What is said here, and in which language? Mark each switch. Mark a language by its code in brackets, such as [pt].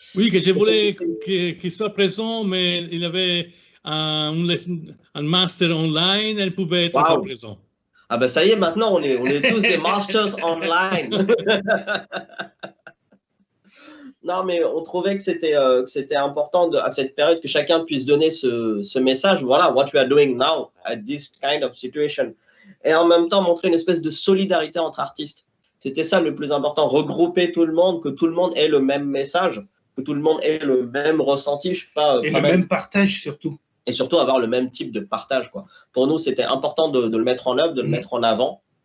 [fr] Oui, que je voulais qu'il soit présent, mais il avait un master online, elle pouvait être pas présent. Ah ben ça y est, maintenant on est tous des masters online. Non, mais on trouvait que c'était important à cette période que chacun puisse donner ce message. [en] Voilà, what we are doing now at this kind of situation. [fr] Et en même temps, montrer une espèce de solidarité entre artistes. C'était ça le plus important, regrouper tout le monde, que tout le monde ait le même message, que tout le monde ait le même ressenti. Je sais pas, et le même partage surtout. Et surtout avoir le même type de partage, quoi. Pour nous, c'était important de le mettre en œuvre, de le mettre en avant.